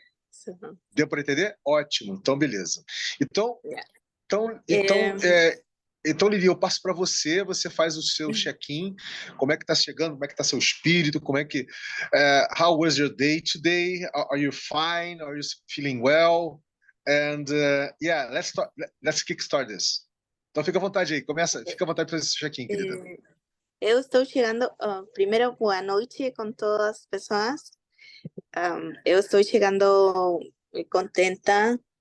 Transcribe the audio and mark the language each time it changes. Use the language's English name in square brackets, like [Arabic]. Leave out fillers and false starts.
[English] So, [Portuguese] Deu para entender? Ótimo, então beleza. Então, [English] yeah. [Portuguese] Então, É, então, Lili, eu passo para você, você faz o seu check-in, como é que está chegando, como é que está seu espírito, [English] how was your day today? Are you fine? Are you feeling well? And yeah, let's kickstart this. [Portuguese] Então fica à vontade aí, fica à vontade para esse check-in, querida. eu estou chegando, primeiro, boa noite com todas as pessoas. Eu estou chegando [Spanish] muy contenta.